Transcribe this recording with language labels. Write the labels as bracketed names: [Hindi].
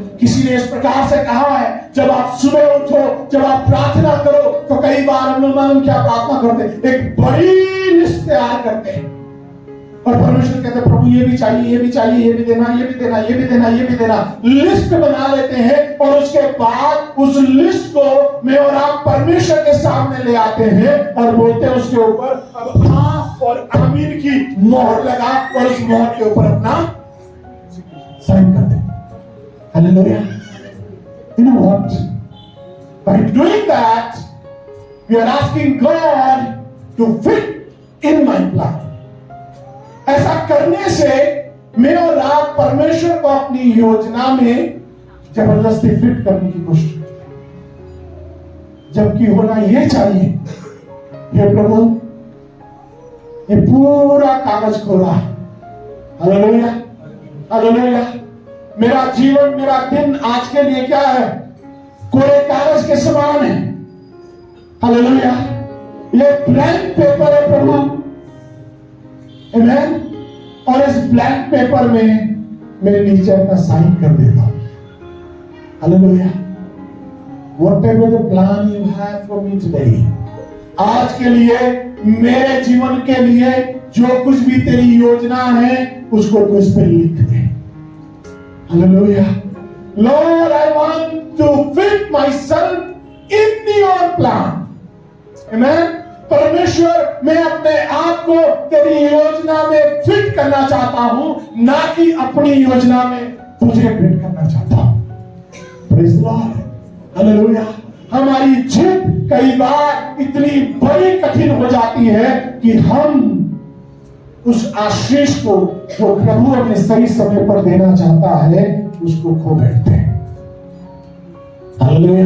[Hindi] किसी ने इस प्रकार से कहा है, जब आप सुबह उठो, जब आप प्रार्थना करो, तो कई बार हम लोग मालूम क्या प्रार्थना करते हैं, एक बड़ी लिस्ट तैयार करते हैं और परमेश्वर कहते हैं प्रभु ये भी चाहिए, ये भी चाहिए, ये भी देना, ये भी देना, ये भी देना, ये भी देना, लिस्ट बना लेते हैं और उसके बाद उस लिस्ट को मैं और आप परमेश्वर के सामने ले आते हैं और बोलते हैं उसके ऊपर अब हाँ और आमीन की मोहर लगा और उस मोहर के ऊपर अपना साइन कर दे। [English] Hallelujah. You know what? By doing that, we are asking God to fit in my plan. [Hindi] ऐसा करने से मैं और आप परमेश्वर को अपनी योजना में जबरदस्ती फिट करने की कोशिश करते हैं, जबकि होना यह चाहिए, हे प्रभु ये पूरा कागज खोला। Hallelujah, hallelujah. मेरा जीवन, मेरा दिन आज के लिए क्या है, कोरे कागज के समान है। हालेलुया। ये ब्लैंक पेपर है प्रभु। आमेन। और इस ब्लैंक पेपर में मैं नीचे अपना साइन कर देता हूं। Hallelujah. [English] Whatever the plan you have for me today, [Hindi] आज के लिए, मेरे जीवन के लिए जो कुछ भी तेरी योजना है उसको तू इस पे लिख दे। [English] Hallelujah. Lord, I want to fit myself in your plan. Amen. [Hindi] परमेश्वर, मैं अपने आप को तेरी योजना में फिट करना चाहता हूं, ना कि अपनी योजना में तुझे फिट करना चाहता हूं। [English] Praise the Lord. Hallelujah. [Hindi] हमारी जिद कई बार इतनी बड़ी कठिन हो जाती है कि हम उस आशीष को जो प्रभु अपने सही समय पर देना चाहता है उसको खो बैठते हैं। हालेलुया।